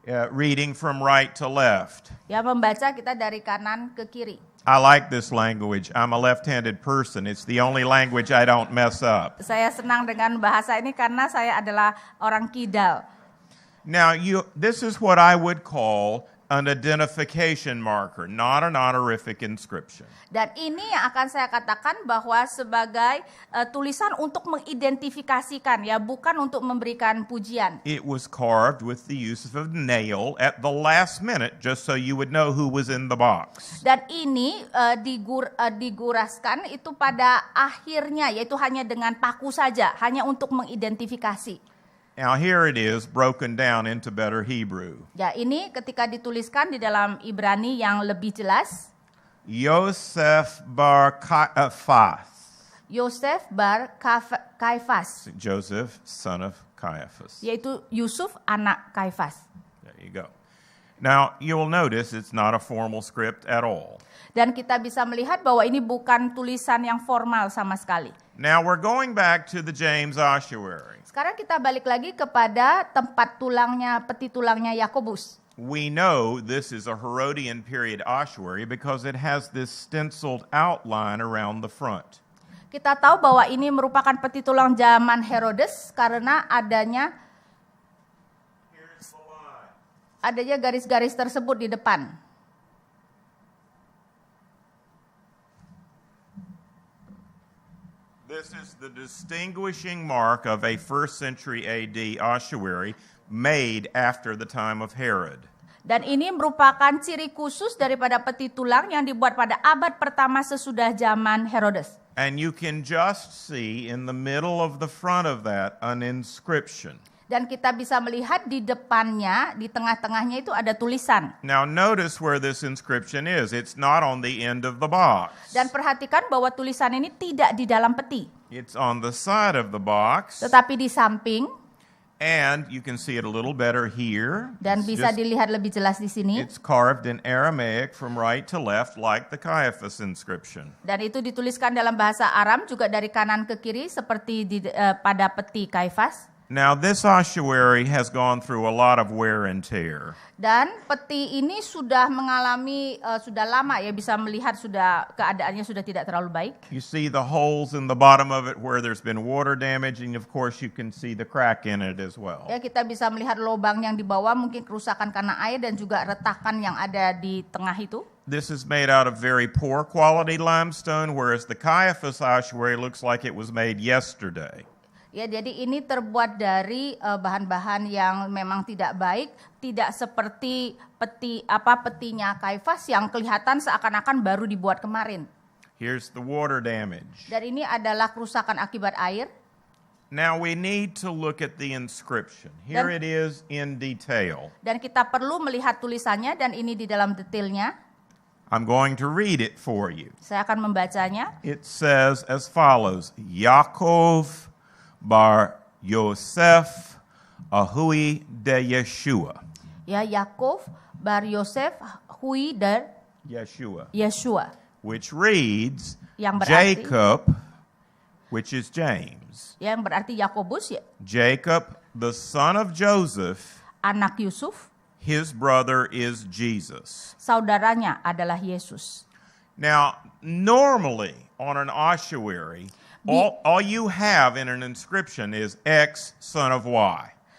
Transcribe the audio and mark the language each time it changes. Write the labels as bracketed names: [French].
[English] Reading from right to left. [Indonesian] Ya, membaca kita dari kanan ke kiri. [English] I like this language. I'm a left-handed person. It's the only language I don't mess up. [Indonesian] Saya senang dengan bahasa ini karena saya adalah orang kidal. [English] Now, this is what I would call an identification marker, not an honorific inscription. [Indonesian] Dan ini yang akan saya katakan bahwa sebagai tulisan untuk mengidentifikasikan, ya, bukan untuk memberikan pujian. [English] It was carved with the use of a nail at the last minute, just so you would know who was in the box. [Indonesian] Dan ini diguraskan itu pada akhirnya, yaitu hanya dengan paku saja, hanya untuk mengidentifikasi. [English] Now here it is broken down into better Hebrew. [Indonesian] Ya, ini ketika dituliskan di dalam Ibrani yang lebih jelas. [Aramaic] Yosef bar Caiaphas. [Indonesian] Yosef bar Kaifas. [English] Joseph, son of Caiaphas. [Indonesian] Yaitu Yusuf, anak Kaifas. [English] There you go. Now, you'll notice it's not a formal script at all. [Indonesian] Dan kita bisa melihat bahwa ini bukan tulisan yang formal sama sekali. [English] Now, we're going back to the James ossuary. [Indonesian] Sekarang kita balik lagi kepada tempat peti tulangnya Yakobus. [English] We know this is a Herodian period ossuary because it has this stenciled outline around the front. [Indonesian] Kita tahu bahwa ini merupakan peti tulang zaman Herodes karena adanya garis-garis tersebut di depan. [English] This is the distinguishing mark of a 1st century AD ossuary made after the time of Herod. [Indonesian] Dan ini merupakan ciri khusus daripada peti tulang yang dibuat pada abad pertama sesudah zaman Herodes. [English] And you can just see in the middle of the front of that an inscription. [Indonesian] Dan kita bisa melihat di depannya, di tengah-tengahnya itu ada tulisan. [English] Now notice where this inscription is. It's not on the end of the box. [Indonesian] Dan perhatikan bahwa tulisan ini tidak di dalam peti. [English] It's on the side of the box. [Indonesian] Tetapi di samping. [English] And you can see it a little better here. [Indonesian] Dan bisa dilihat lebih jelas di sini. [English] It's carved in Aramaic from right to left like the Caiaphas inscription. [Indonesian] Dan itu dituliskan dalam bahasa Aram juga dari kanan ke kiri seperti pada peti Kaifas. [English] Now this ossuary has gone through a lot of wear and tear. [Indonesian] Dan peti ini sudah mengalami sudah lama, ya, bisa melihat sudah keadaannya sudah tidak terlalu baik. [English] You see the holes in the bottom of it where there's been water damage, and of course you can see the crack in it as well. [Indonesian] Ya, kita bisa melihat lubang yang di bawah, mungkin kerusakan karena air dan juga retakan yang ada di tengah itu. [English] This is made out of very poor quality limestone, whereas the Caiaphas ossuary looks like it was made yesterday. [Indonesian] Ya, jadi ini terbuat dari bahan-bahan yang memang tidak baik, tidak seperti petinya Kaifas yang kelihatan seakan-akan baru dibuat kemarin. [English] Here's the water damage. [Indonesian] Dan ini adalah kerusakan akibat air. [English] Now we need to look at the inscription. Here it is in detail. [Indonesian] Dan kita perlu melihat tulisannya, dan ini di dalam detailnya. [English] I'm going to read it for you. [Indonesian] Saya akan membacanya. [English] It says as follows: [Aramaic] Yaakov bar Yosef Ahui de Yeshua. Ya, Yakov bar Yosef Hui der Yeshua. [English] Which reads [Indonesian] Yang berarti, [English] Jacob, which is James. [Indonesian] Yang berarti Yakobus, ya. [English] Jacob, the son of Joseph, [Indonesian] anak Yusuf. [English] His brother is Jesus. [Indonesian] Saudaranya adalah Yesus. [English] Now, normally on an ossuary, all you have in an inscription is X son of Y.